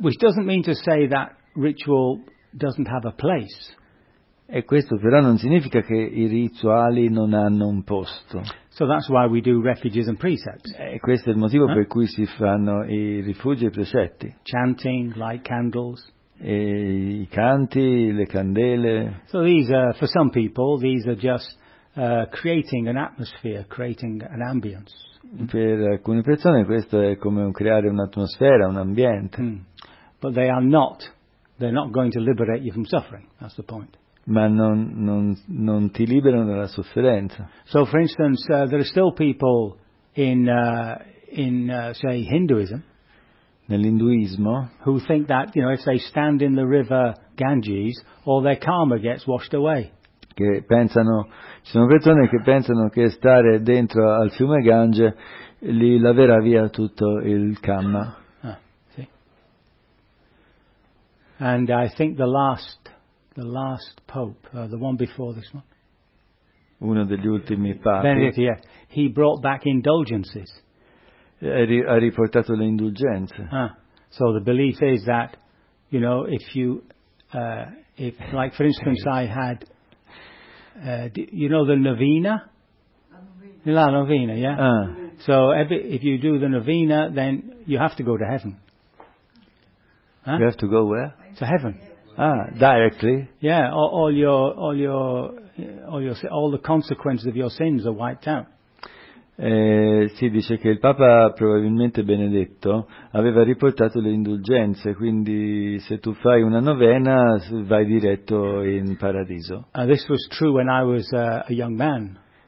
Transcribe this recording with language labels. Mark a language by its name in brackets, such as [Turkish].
[English] Which doesn't mean to say that ritual doesn't have a place. [Italian] E questo però non significa che i rituali non hanno un posto. [English] So that's why we do refuges and precepts. [Italian] E questo è il motivo per cui si fanno i rifugi e i precetti. [English] Chanting, light candles. [Italian] E i canti, le candele. [English] So these are, for some people, these are just creating an atmosphere, creating an ambience. [Italian] Per alcune persone questo è come creare un'atmosfera, un ambiente. [English] But they are not. They're not going to liberate you from suffering. That's the point. [Italian] Ma non ti liberano dalla sofferenza. [English] So, for instance, there are still people in Hinduism. [Italian] Nell'induismo. [English] Who think that, you know, if they stand in the river Ganges, all their karma gets washed away. [Italian] Che pensano, ci sono persone che pensano che stare dentro al fiume Gange li laverà via tutto il karma. Sì. [English] And I think the last pope, the one before this one. [Italian] Uno degli ultimi papi. [English] Benedict, yeah. He brought back indulgences. [Italian] Ha riportato le indulgenze. [English] So the belief is that, you know, if you, if like for instance I had, you know the novena? [Italian] La novena. La novena, yeah? [English] So if you do the novena, then you have to go to heaven. You have to go where? To heaven. Ah, directly. Yeah, all the consequences of your sins are wiped out. [Italian] Si dice che il Papa, probabilmente Benedetto, aveva riportato le indulgenze, quindi se tu fai una novena vai diretto in paradiso. [English] This was true when I was a young man.